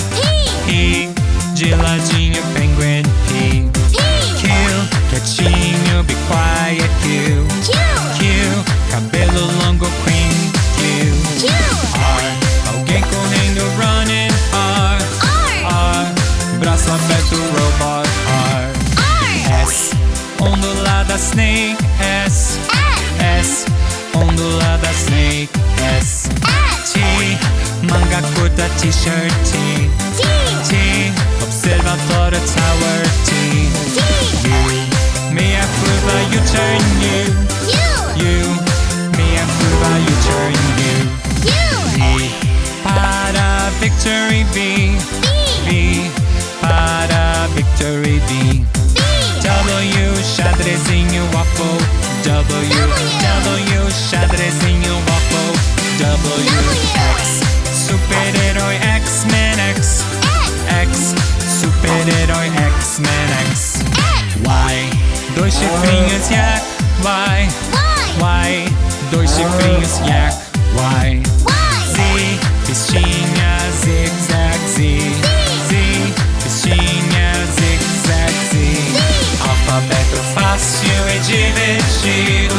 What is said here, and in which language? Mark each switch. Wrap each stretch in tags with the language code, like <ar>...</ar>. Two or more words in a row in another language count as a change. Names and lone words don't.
<pt>P, de ladinho, penguin, P. Q, quietinho,</pt> <en>be quiet,</en> <pt>Q. Q, cabelo longo, queen, Q. R, alguém correndo, running, R. R, braço aberto, robot, R. S, ondulada, snake, S. S, ondulada, snake, S. T, manga curta, t-shirt, T. T, observatório, tower, T. U, meia curva, U-turn, U. U, meia curva, U-turn, U. V, para victory, V. V, para victory, V. W, xadrezinho, waffle, W. W, xadrezinho, waffle, W. X, super-herói, X-Men, X. X, super-herói, X-Men, X. Y, dois chifrinhos, yak, Y. Y, dois chifrinhos, yak, Y. Z, pistinha, zig-zag, Z. Z, pistinha, zig-zag, Z. Alfabeto fácil e divertido.</pt>